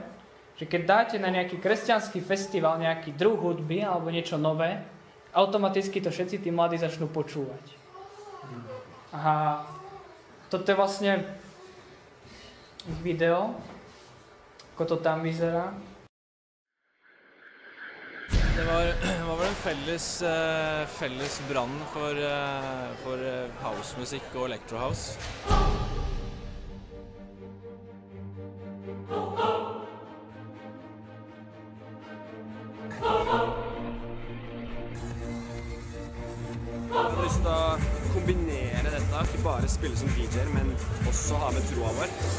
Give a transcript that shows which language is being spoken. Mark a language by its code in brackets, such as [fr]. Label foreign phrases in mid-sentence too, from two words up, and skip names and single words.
[sk] Že keď dáte na nejaký kresťanský festival nejaký druh hudby alebo niečo nové, automaticky to všetci tí mladí začnú počúvať. A toto je vlastne video, ako to tam vyzerá. [no] Det var vel en felles brann for housemusikk og electrohouse. Jeg har lyst til å kombinere dette, ikke bare spille som DJ-er, men også ha med troa vår.